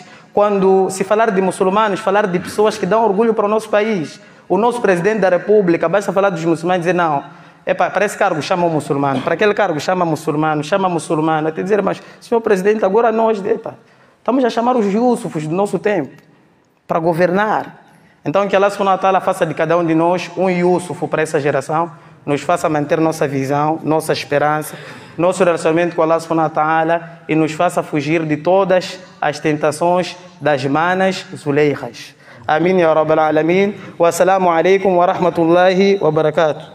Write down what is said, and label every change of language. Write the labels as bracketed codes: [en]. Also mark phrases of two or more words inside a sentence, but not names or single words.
[pt] Quando se falar de muçulmanos, falar de pessoas que dão orgulho para o nosso país. O nosso presidente da República, basta falar dos muçulmanos e dizer, não, para esse cargo chama o muçulmano, para aquele cargo chama muçulmano. Até dizer, mas senhor presidente, agora nós, estamos a chamar os Yusufs do nosso tempo para governar. Então que [ar] الله سبحانه وتعالى [pt] faça de cada um de nós um Yusuf para essa geração, nos faça manter nossa visão, nossa esperança, nosso relacionamento com [ar] الله سبحانه وتعالى [pt] e nos faça fugir de todas as tentações das manas Zuleikas. [ar] آمين يا رب العالمين. والسلام عليكم ورحمة الله وبركاته.